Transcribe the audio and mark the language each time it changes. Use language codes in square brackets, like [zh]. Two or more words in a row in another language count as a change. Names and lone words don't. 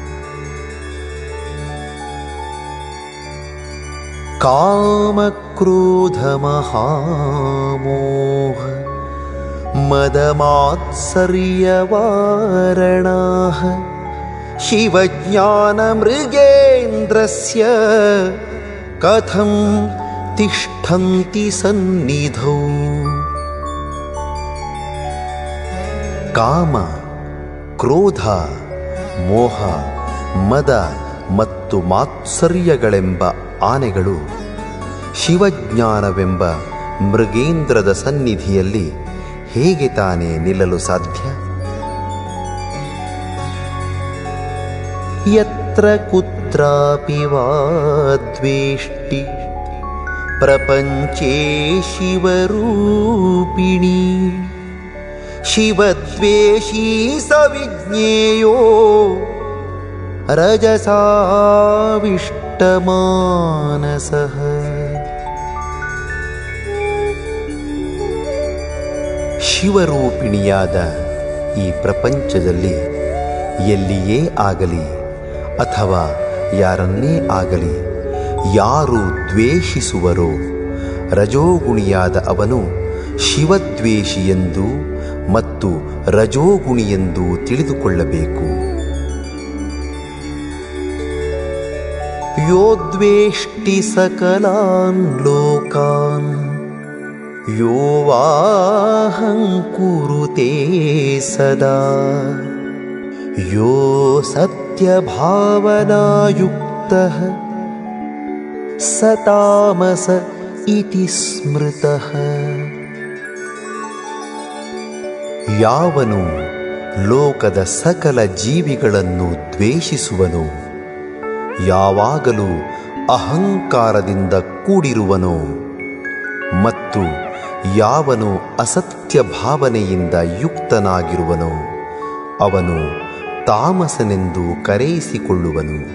[sa] ಕಾಮಕ್ರೋಧ ಮಹಾಮೋಹ ಮದಮಾತ್ಸರ್ಯವಾರಣಾಃ ಶಿವಜ್ಞಾನ ಮೃಗೇಂದ್ರಸ್ಯ ಕಥಂ ತಿಷ್ಠಂತಿ ಸನ್ನಿಧೌ. [kn] ಕಾಮ, ಕ್ರೋಧ, ಮೋಹ, ಮದ ಮತ್ತು ಮಾತ್ಸರ್ಯಗಳೆಂಬ ಆನೆಗಳು ಶಿವಜ್ಞಾನವೆಂಬ ಮೃಗೇಂದ್ರದ ಸನ್ನಿಧಿಯಲ್ಲಿ ಹೇಗೆ ತಾನೇ ನಿಲ್ಲಲು ಸಾಧ್ಯ? [sa] ಯತ್ರ ಕುತ್ರಾಪಿ ವಾ ದ್ವೇಷ್ಟಿ ಪ್ರಪಂಚೇ ಶಿವರೂಪಿಣಿ ಶಿವದ್ವೇಷೀ ಸವಿಜ್ಞೇಯೋ ರಜಸಾವಿಷ್ಟಮಾನಸಃ. [kn] ಶಿವರೂಪಿಣಿಯಾದ ಈ ಪ್ರಪಂಚದಲ್ಲಿ ಎಲ್ಲಿಯೇ ಆಗಲಿ ಅಥವಾ ಯಾರನ್ನೇ ಆಗಲಿ ಯಾರು ದ್ವೇಷಿಸುವರೋ ರಜೋಗುಣಿಯಾದ ಅವನು ಶಿವದ್ವೇಷಿಯೆಂದು ಮತ್ತು ರಜೋಗುಣಿಯೆಂದು ತಿಳಿದುಕೊಳ್ಳಬೇಕು. [sa] ಯೋ ದ್ವೇಷ್ಟಿ ಸಕಲಾನ್ ಲೋಕಾನ್ ಯೋ ವಾಹಂ ಕುರುತೆ ಸದಾ ಯೋ ಸತ್ಯಭಾವನಾಯುಕ್ತಃ ಸ ತಾಮಸ ಇತಿ ಸ್ಮೃತಃ. [kn] ಯಾವನು ಲೋಕದ ಸಕಲ ಜೀವಿಗಳನ್ನು ದ್ವೇಷಿಸುವನೋ, ಯಾವಾಗಲೂ ಅಹಂಕಾರದಿಂದ ಕೂಡಿರುವನೋ ಮತ್ತು ಯಾವನು ಅಸತ್ಯ ಭಾವನೆಯಿಂದ ಯುಕ್ತನಾಗಿರುವನೋ ಅವನು ತಾಮಸನೆಂದು ಕರೆಯಿಸಿಕೊಳ್ಳುವನು.